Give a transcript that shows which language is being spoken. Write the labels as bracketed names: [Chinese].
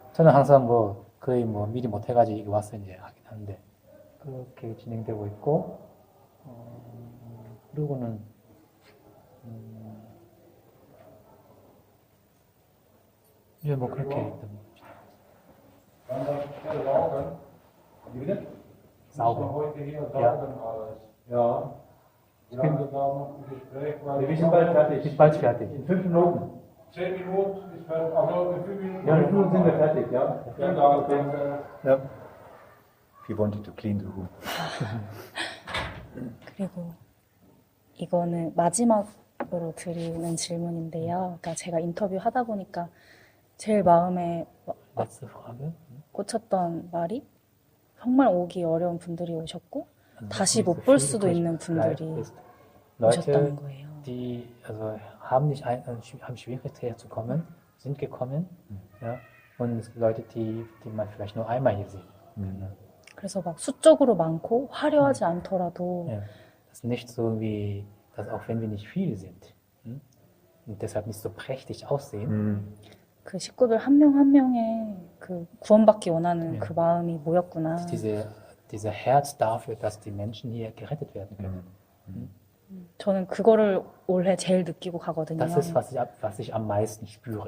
[Korean] 저는 항상 뭐 거의 뭐 미리 못 해가지고 여기 와서 이제 하긴 하는데 그렇게 진행되고 있고 그리고는 이제 뭐 그렇게 [German] Wann darf ich hier saugen? Wie bitte? Saugen. Müssen wir heute hier Ja. saugen alles. Ja, Wir haben da noch ein Gespräch. weil wir sind bald fertig. ist bald fertig. In 5 Minuten. 10 Minuten ist fertig. Also in 5 Minuten. Ja, in 5 Minuten sind wir fertig, ja. Vielen Dank. Danke. Ja. [English] If you wanted to clean the room. [Korean] 그리고 이거는 마지막으로 드리는 질문인데요. 그러니까 제가 인터뷰 하다 보니까 제일 마음에 [German] Letzte Frage. [Korean] 꽂혔던 말이 정말 오기 어려운 분들이 오셨고 다시 못 볼 수도 있는 분들이 오셨다는 거예요. [German] die also haben Schwierigkeiten herzukommen, sind gekommen, ja, und es gibt Leute, die man vielleicht nur einmal hier sieht. [Korean] 그래서 막 수적으로 많고 화려하지 않더라도 [German] Ja. Das ist nicht so wie, dass auch wenn wir nicht viele sind und deshalb nicht so prächtig aussehen, [Korean] 그 식구들 한 명 한 명의 그 구원받기 원하는 네. 그 마음이 모였구나. [German] dieser Herz dafür, dass die Menschen hier gerettet werden können. [Korean] 저는 그거를 올해 제일 느끼고 가거든요. [German] Das ist, was ich am meisten spüre.